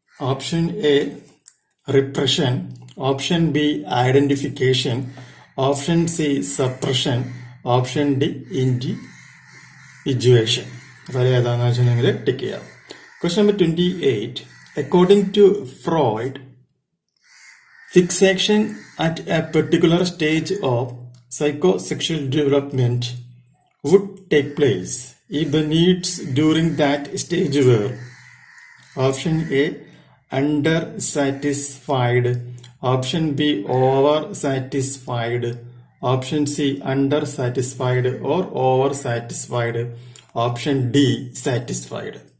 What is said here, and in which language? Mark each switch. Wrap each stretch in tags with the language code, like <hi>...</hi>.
<en>Option A, repression. Option B, identification. Option C, suppression. Option D, individuation.</en> <ml>അപ്പോൾ ഏതാണെന്ന് വെച്ചിട്ടുണ്ടെങ്കിൽ tick ചെയ്യാം.</ml> <en>Question number 28. According to Freud, fixation at a particular stage of psychosexual development would take place if the needs during that stage were. Option A, under satisfied. Option B over satisfied, option C under satisfied or over satisfied, option D satisfied.</en>